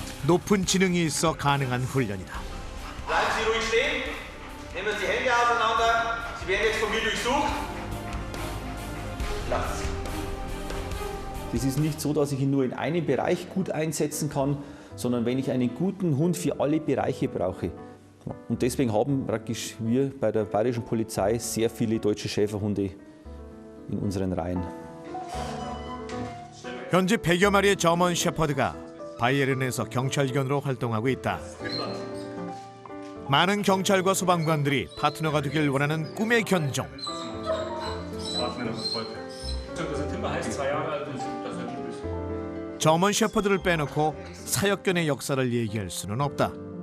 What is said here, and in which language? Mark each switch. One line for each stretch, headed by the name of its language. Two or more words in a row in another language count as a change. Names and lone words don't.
Korean: 높은 지능이 있어 가능한 훈련이다.
German: Bleiben Sie ruhig stehen. Nehmen Sie Hände auseinander. Sie werden jetzt von mir durchsucht. Lassen Sie. Es ist nicht so, dass ich ihn nur in einem Bereich gut einsetzen kann, sondern wenn ich einen guten Hund für alle Bereiche brauche. Und deswegen haben praktisch wir bei der Bayerischen Polizei sehr viele deutsche Schäferhunde in unseren Reihen.
Korean: 현재 100여 마리의 저먼 셰퍼드가 바이에른에서 경찰견으로 활동하고 있다. 많은 경찰과 소방관들이 파트너가 되길 원하는 꿈의 견종. 저먼 셰퍼드를 빼놓고 사역견의 역사를 얘기할 수는 없다.